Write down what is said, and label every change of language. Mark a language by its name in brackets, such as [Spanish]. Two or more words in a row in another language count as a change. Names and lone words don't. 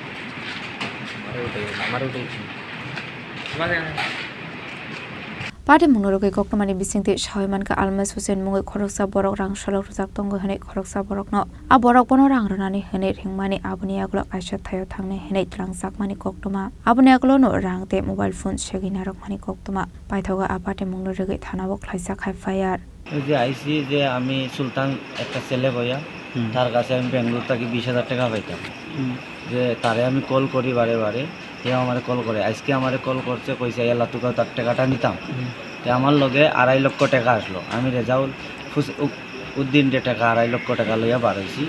[Kok Borok] Pati mungno rwgui koktomani bisingti shawaimanka almas Hussein mungi khoroksa borok rang sholok rujak tongo hene khoroksa borokno a borok bono rang runani hene ringmani aboni aglo kaisa thayo thangne hene Rangchakmani koktoma aboni aglo no rang te [English] mobile phone [Kok Borok] Segwi Narwkjakha koktoma paithoga apate mungno rwgui thanao khlaijakha fire [Bangla] যে আইসি যে আমি সুলতান একটা ছেলে বইয়া তার কাছে আমি বেঙ্গলোর থেকে 20,000 টাকা পাইতাম যে তারে আমি কল করি বারে বারে সে আমার কল করে আজকে আমার কল করছে কইছে এলা তুই তার টাকাটা নিতাম তো আমার লগে 2.5 লক্ষ টাকা আসলো আমি রেজাউল উদ্দিন যে টাকা 2.5 লক্ষ টাকা লইয়া বার হইছি